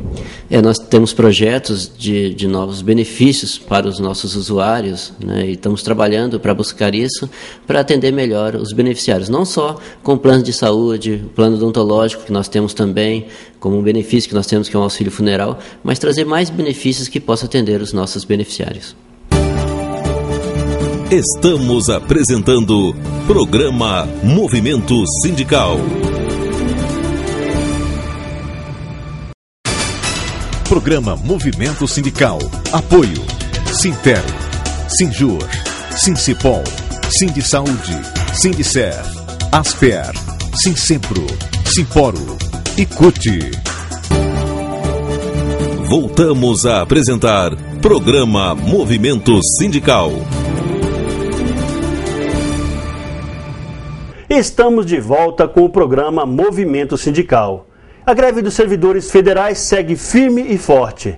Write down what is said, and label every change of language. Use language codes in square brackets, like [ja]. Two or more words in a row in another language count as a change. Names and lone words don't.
[pt] Nós temos projetos de novos benefícios para os nossos usuários, e estamos trabalhando para buscar isso, para atender melhor os beneficiários, não só com planos de saúde, plano odontológico que nós temos também, como um benefício que nós temos, que é um auxílio funeral, mas trazer mais benefícios que possam atender os nossos beneficiários. Estamos apresentando Programa Movimento Sindical. Programa Movimento Sindical. Apoio: Sinter, Sinjur, Sincipol, Sindisaúde, Sindicer, Asper, Sinsempro, Simporo e CUT. Voltamos a apresentar Programa Movimento Sindical. Estamos de volta com o programa Movimento Sindical. A greve dos servidores federais segue firme e forte.